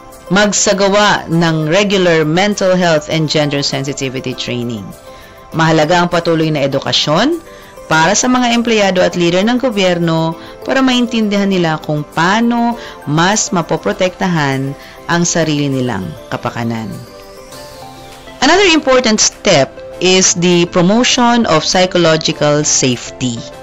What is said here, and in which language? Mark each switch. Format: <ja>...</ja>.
<tl>Magsagawa ng</tl> <en>regular mental health and gender sensitivity training.</en> <tl>Mahalaga ang patuloy na edukasyon para sa mga empleyado at leader ng gobyerno para maintindihan nila kung paano mas mapoprotektahan ang sarili nilang kapakanan.</tl> <en>Another important step is the promotion of psychological safety.</en>